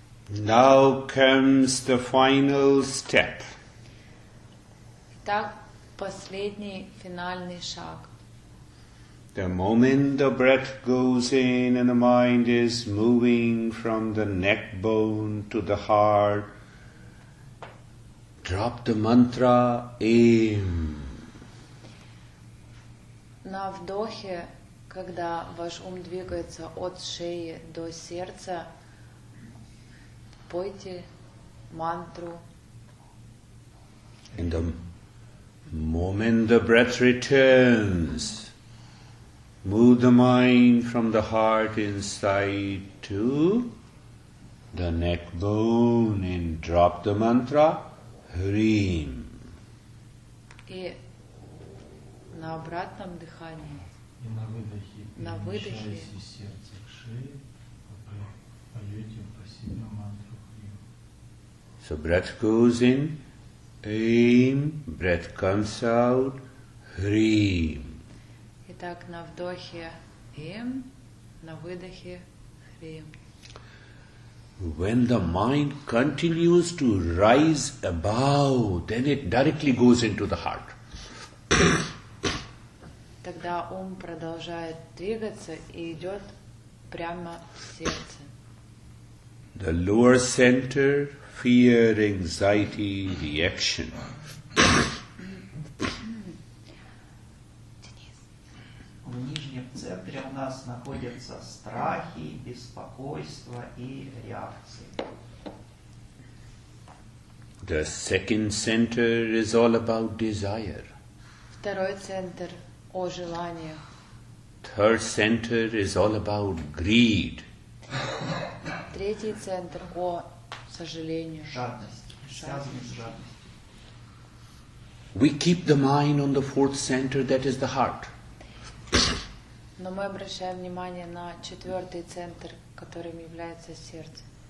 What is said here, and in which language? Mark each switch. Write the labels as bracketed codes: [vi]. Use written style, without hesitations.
[en] Now comes the final step. [ru] Итак, последний финальный шаг. [en] The moment the breath goes in and the mind is moving from the neck bone to the heart, drop the mantra aim. [ru] На вдохе, когда ваш ум двигается от шеи до сердца, пойте мантру. [en] And the moment the breath returns, move the mind from the heart inside to the neck bone and drop the mantra Hrim. [ru] И на обратном дыхании, И на выдохе перемещаясь из сердца к шее, вы поете про себя мантру Хрим. [en] So breath goes in, aim, breath comes out, Hrim. [ru] Итак, на вдохе Им, на выдохе Хрим. [en] When the mind continues to rise above, then it directly goes into the heart. [ru] Тогда ум продолжает двигаться и идет прямо в сердце. [en] The lower center, fear, anxiety, reaction. [ru] В нижнем центре у нас находятся страхи, беспокойство и реакции. [en] The second center is all about desire. [ru] Второй центр о желаниях. [en] Third center is all about greed. [ru] Третий центр о сожалению. Жадность, связанный с жадностью. [en] We keep the mind on the fourth center, that is the heart. [ru] Но мы обращаем внимание на четвертый центр, которым является сердце.